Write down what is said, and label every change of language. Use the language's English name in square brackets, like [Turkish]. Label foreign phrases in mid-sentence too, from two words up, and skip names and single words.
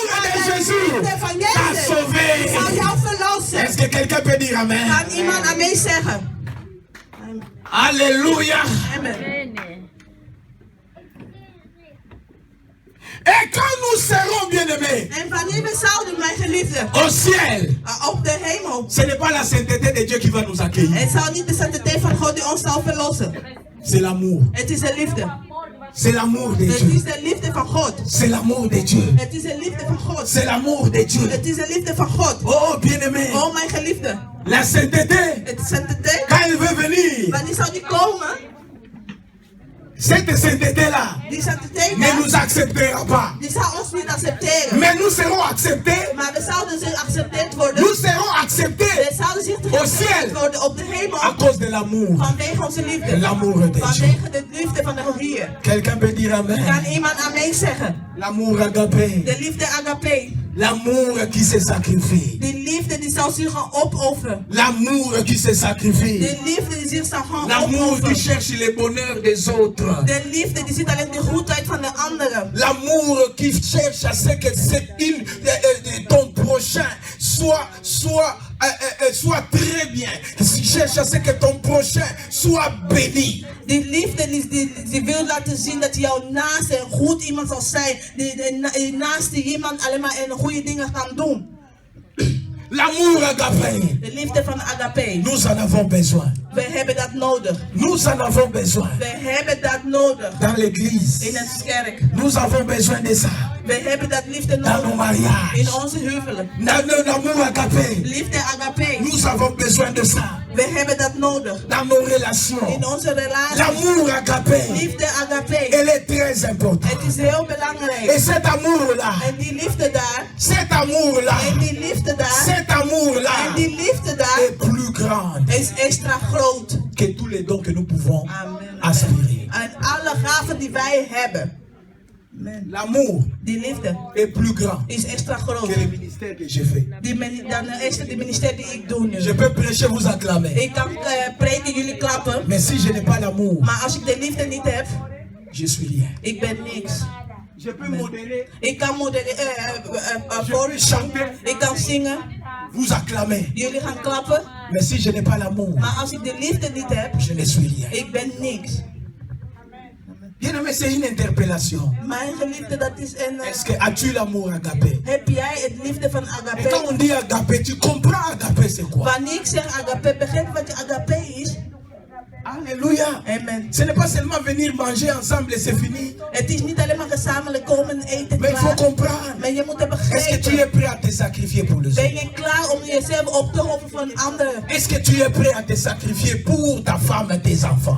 [Dutch] Maar de de [French] Jésus [Dutch] liefde van [French] t'a [Dutch] Jezus [French] sauvé. [Dutch] zou jou verlossen. [French] Est-ce que quelqu'un peut dire amen? [Dutch] Kan iemand aan mij zeggen? [French] Alléluia. Amen. Et quand nous serons bien-aimés [Dutch] En wanneer we zouden, mijn geliefde, [French] au ciel, [Dutch] op de hemel, [French] ce n'est pas la sainteté de Dieu qui va nous accueillir. [Dutch] het zou niet de sanctiteit van God die ons zal verlossen. [French] C'est l'amour. [Dutch] Het is de liefde. [French] C'est l'amour de [Dutch] Het [French] Dieu. [Dutch] is de liefde van God. [French] C'est l'amour de Dieu. [Dutch] Het is de liefde van God. [French] C'est l'amour de Dieu. [Dutch] Het is de liefde van God. [French] Oh, bien-aimé. [Dutch] Oh, mijn geliefde. [French] La sainteté, [Dutch] Het is sainteté. [French] quand elle veut venir, [Dutch] Wanneer zou die komen? [French] cette sainteté-là [Dutch] Die sainteté [French] ne nous acceptera pas. [Dutch] die zou ons niet accepteren. [French] Mais nous serons acceptés. [Dutch] Maar we zouden zich geaccepteerd worden. [French] Nous serons acceptés [Dutch] We zouden zich geaccepteerd worden op de [French] à [Dutch] hemel. [French] cause de l'amour. [Dutch] Vanwege onze liefde. [French] L'amour de Dieu. [Dutch] Vanwege de liefde van de Heer. [French] Quelqu'un peut dire [Dutch] Kan [French] amen. [Dutch] iemand amen zeggen? [French] L'amour agapé. [Dutch] De liefde agape. [French] L'amour qui se sacrifie. [Dutch] Die liefde die zal zich gaan opofferen. [French] L'amour qui se sacrifie. [Dutch] De liefde die zich zal gaan [French] L'amour qui [Dutch] opofferen. [French] cherche le bonheur des autres. [Dutch] De liefde die ziet alleen de goedheid van de anderen. [French] L'amour qui cherche à ce que ton prochain soit très bien. Qui cherche à ce que ton prochain soit béni. [Dutch] Die liefde die wil laten zien dat jouw naaste een goed iemand zal zijn. Die naaste iemand alleen maar goede dingen kan doen. [French] L'amour agapé. [Dutch] De liefde van agape. [French] Nous en avons besoin. [Dutch] We hebben dat nodig. [French] Nous en avons besoin. [Dutch] We hebben dat nodig. [French] Dans l'église. [Dutch] In het kerk. [French] Nous avons besoin de ça. [Dutch] We hebben dat liefde [French] Dans nos [Dutch] nodig. [French] mariages. [Dutch] In onze huwelijk. [French] L'amour agapé. [Dutch] Liefde agape. [French] Nous avons besoin de ça. [Dutch] We hebben dat nodig. [French] Dans nos relations. [Dutch] In onze relatie. [French] L'amour agapé. [Dutch] Liefde agape. [French] Elle est très importante. [Dutch] Het is heel [French] Et [Dutch] belangrijk. [French] cet amour-là. [Dutch] En die liefde daar. [French] Cet amour-là. [Dutch] En die liefde daar. [French] Cet amour-là [Dutch] En die liefde daar. [French] est plus grande [Dutch] Is extra groot. [French] que tous les dons que nous pouvons [Dutch] Amen. [French] aspirer. [Dutch] En alle gaven die wij hebben. [French] L'amour [Dutch] Die liefde [French] est plus grand [Dutch] is extra groot. [French] que le ministère que j'ai fait. [Dutch] Dan is het de ministerie die ik doe nu. [French] Je peux prêcher, vous acclamer. [Dutch] Ik kan preken, jullie klappen. [French] Mais si je n'ai pas l'amour, [Dutch] Maar als ik de liefde niet heb, [French] je suis rien. [Dutch] ik ben niks. [French] Je peux modérer, [Dutch] Ik kan [French] je peux chanter, [Dutch] ik kan zingen, [French] vous acclamer. [Dutch] jullie gaan klappen. [French] Mais si je n'ai pas l'amour, [Dutch] Maar als ik de liefde niet heb, [French] je ne suis rien. [Dutch] ik ben niks. [French] Bien-aimé, c'est une interpellation. [Dutch] Mijn geliefde, dat is een... [French] Est-ce que as-tu l'amour agapé? [Dutch] Heb jij het liefde van [French] Et quand [Dutch] agape? [French] on dit agapé, tu comprends agapé c'est quoi? [Dutch] Wanneer ik zeg agape, begrijp je wat agape is? [French] Alléluia. Amen. Ce n'est pas seulement venir manger ensemble et c'est fini. [Dutch] Het is niet alleen maar gezamenlijk komen en eten Mais il faut klaar. [French] comprendre. [Dutch] Maar je moet het [French] Est-ce que tu [Dutch] begrijpen. [French] es prêt à te sacrifier pour les [Dutch] Ben [French] autres? [Dutch] je klaar om jezelf op te offeren voor anderen? [French] Est-ce que tu es prêt à te sacrifier pour ta femme et tes enfants?